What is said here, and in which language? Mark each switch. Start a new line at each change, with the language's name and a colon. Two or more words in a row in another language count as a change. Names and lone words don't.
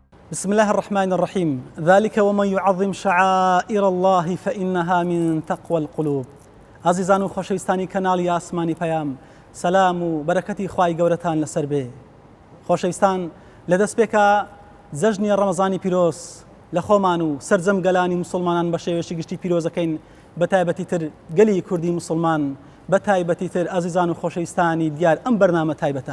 Arabic: بسم الله الرحمن الرحيم. ذلك ومن يعظم شعائر الله فإنها من تقوى القلوب.
Central Kurdish: عزیزان و خۆشەویستانی کەناڵی ئاسمانی پەیام، سەلام و بەرەکەتی خوای گەورەتان لەسەر بێ. خۆشەویستان، لەدەست پێکە جەژنی ڕەمەزانی پیرۆز لە خۆمان و سەرجەم گەلانی مسلمانان بە شێوەیەکی گشتی پیرۆزەکەین، بە تایبەتی تر گەلی کوردی مسلمان، بە تایبەتی تر عزیزان و خۆشەویستانی دیار ئەم بەرنامە تایبەتە.